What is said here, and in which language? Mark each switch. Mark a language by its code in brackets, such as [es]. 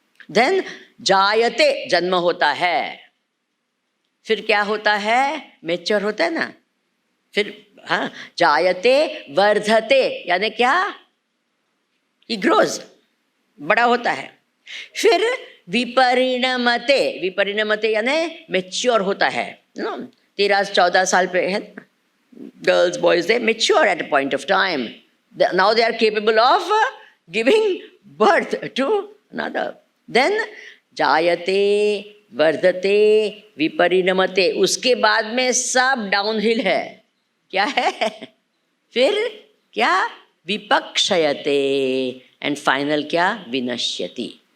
[hi] Then जायते, जन्म होता है. फिर क्या होता है, मैच्योर होता है ना, फिर हाँ, जायते वर्धते यानी क्या, [en] he grows, [hi] बड़ा होता है। फिर विपरिणमते, विपरिणमते यानी मेच्योर होता है, 13-14 साल पे है, [en] girls boys they mature at a point of time, now they are capable of giving birth to another. [hi] Then जायते वर्धते विपरिणमते, उसके बाद में सब डाउनहिल है, क्या है? फिर क्या, विपक्षयते, [en] and final [hi] क्या, विनश्यति।